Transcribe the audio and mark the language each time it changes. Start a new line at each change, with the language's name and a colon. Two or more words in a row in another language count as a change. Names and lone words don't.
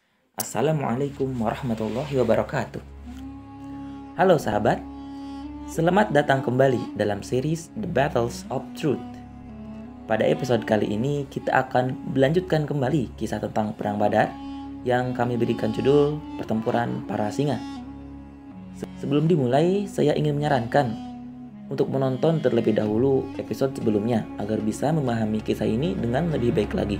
Arabic: السلام عليكم ورحمة الله وبركاته.
Indonesian: Halo sahabat, selamat datang kembali dalam series The Battles of Truth. Pada episode kali ini kita akan melanjutkan kembali kisah tentang Perang Badar yang kami berikan judul Pertempuran Para Singa. Sebelum dimulai, saya ingin menyarankan untuk menonton terlebih dahulu episode sebelumnya agar bisa memahami kisah ini dengan lebih baik lagi.